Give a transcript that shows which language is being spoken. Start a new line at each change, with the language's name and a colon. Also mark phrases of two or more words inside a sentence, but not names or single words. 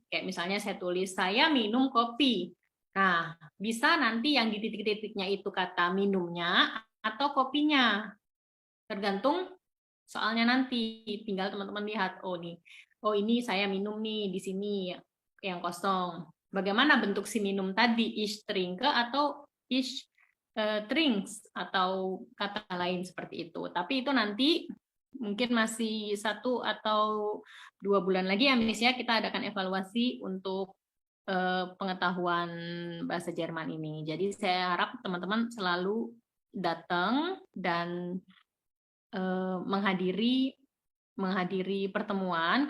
Indonesian: Kayak misalnya saya tulis saya minum kopi. Nah, bisa nanti yang di titik-titiknya itu kata minumnya atau kopinya. Tergantung soalnya nanti. Tinggal teman-teman lihat, oh ini saya minum nih di sini yang kosong. Bagaimana bentuk si minum tadi?
German: Ich trinke
Indonesian: atau
German: ich trinks
Indonesian: atau kata lain seperti itu. Tapi itu nanti mungkin masih 1 atau 2 bulan lagi ya Miss ya, kita adakan evaluasi untuk pengetahuan bahasa Jerman ini. Jadi saya harap teman-teman selalu datang dan menghadiri pertemuan.